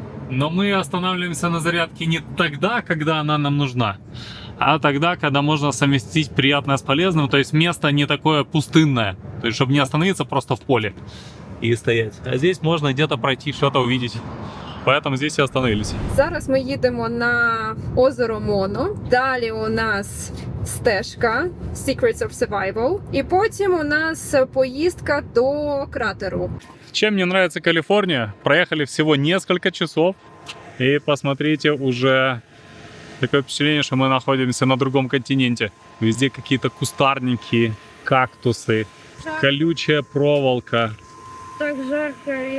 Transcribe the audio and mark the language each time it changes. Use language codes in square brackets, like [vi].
[ru] Но мы останавливаемся на зарядке не тогда, когда она нам нужна, а тогда, когда можно совместить приятное с полезным, то есть место не такое пустынное, то есть чтобы не остановиться просто в поле и стоять. А здесь можно где-то пройти, что-то увидеть. Поэтому здесь и остановились. [uk] Зараз ми їдемо на озеро Моно. Далі у нас стежка Secrets of Survival. І потім у нас поїздка до кратеру. [ru] Чем мне нравится Калифорния? Проехали всего несколько часов. И посмотрите, уже такое впечатление, что мы находимся на другом континенте. Везде какие-то кустарники, кактусы, колючая проволока. Так жарко.